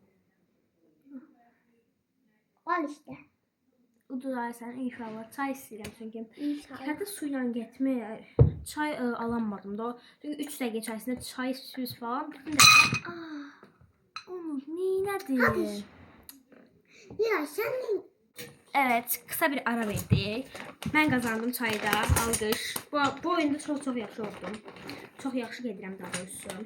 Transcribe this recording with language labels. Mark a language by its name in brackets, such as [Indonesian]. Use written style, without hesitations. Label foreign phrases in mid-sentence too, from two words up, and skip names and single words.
[Turkish] Al işte. [Azerbaijani] Uduraysan inşallah. Çay istəyirəm çünki. İnşallah. Hətta suyla getmir. Çay alamadım da. Çünki 3 dəqiqə içərisində çay süz falan. Bütün dəqiqə. Onu neynədin? [Turkish] Ya sen ne? Evet, kısa bir ara verdik. [Azerbaijani] Mən qazandım çayda. Alqış. Bu oyunda çox yaxşı oldum. Çox yaxşı gedirəm daha doğrusu.